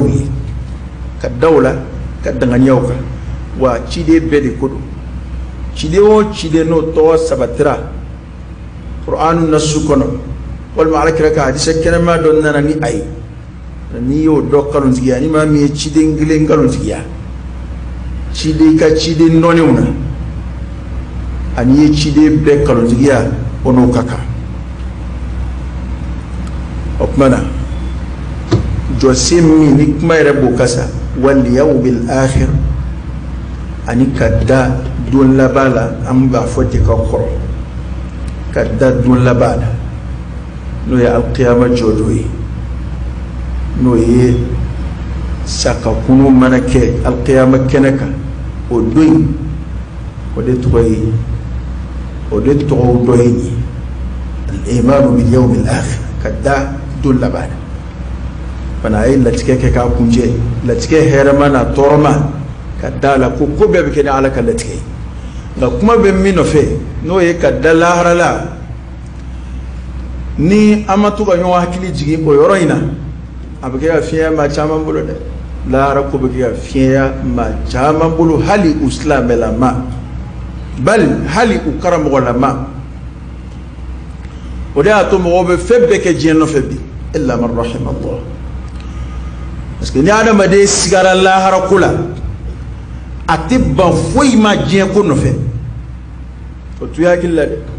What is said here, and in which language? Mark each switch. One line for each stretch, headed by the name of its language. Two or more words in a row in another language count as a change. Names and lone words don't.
Bambara: ye ka da o la ka danganiyaw kan wa ciden bɛɛ de ko don ciden o ciden n'o tɔgɔ sabatira Qur'anu nasu kɔnɔ walima alakira ka hadisa kɛnɛma dɔ nana ni a ye n'i y'o dɔ nkalontigiya ni maa min ye ciden kelen nkalontigiya ciden ka ciden nɔnɛw na ani ye ciden bɛɛ nkalontigiya o n'o ka kan o tuma na jɔsen min ni kuma yɛrɛ b'o ka sa
Arabic: واليوم الآخر
Bambara: ani ka da don laban la an b'a fɔ de ka kɔrɔ ka da don laban la n'o ye alqiyama jɔdon ye n'o ye sakakunu mana kɛ alqiyama kɛnɛ kan o don in o de tɔgɔ ye dɔ ye nin
Arabic: الإيمان باليوم الآخر
Bambara: ka da don laban la fana a ye latigɛ kɛ k'a kuncɛ latigɛ hɛrɛma n'a tɔɔrɔma ka da la ko bɛɛ bɛ kɛ ni ala ka latigɛ ye nka kuma bɛ min nɔfɛ n'o ye ka da lahara la ni an ma to ka ɲɔgɔn hakili jigin o yɔrɔ in na a bɛ kɛ ka fiɲɛ maa caman bolo dɛ lahara ko bɛ kɛ ka fiɲɛ maa caman bolo hali u silamɛlama bali hali u karamɔgɔlama o de y'a to mɔgɔw bɛ fɛn bɛɛ kɛ diɲɛ nɔfɛ bi
Arabic: إلا من رحم الله
French: parce que
Bambara: ni adamaden sigara lahara ko la a tɛ ban foyi ma diɲɛ ko nɔfɛ o tu hakili la dɛ